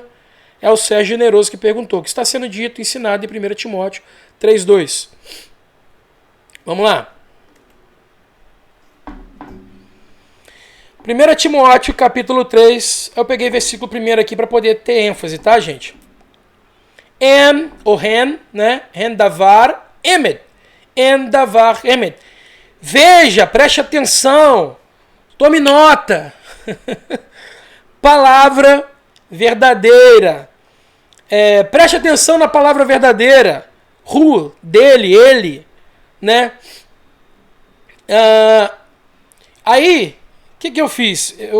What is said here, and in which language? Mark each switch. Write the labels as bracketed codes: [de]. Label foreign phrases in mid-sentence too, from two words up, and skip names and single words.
[pt] É o Sérgio Generoso que perguntou. O que está sendo dito, ensinado em 1 Timóteo 3, 2? Vamos lá. 1 Timóteo, capítulo 3, eu peguei versículo 1 aqui para poder ter ênfase, tá, gente? En, ou ren, né? [he] הן דבר אמת. הן דבר אמת. [pt] Veja, preste atenção, tome nota. Palavra verdadeira. Preste atenção na palavra verdadeira. Ru, dele, ele, né? Aí, o que eu fiz?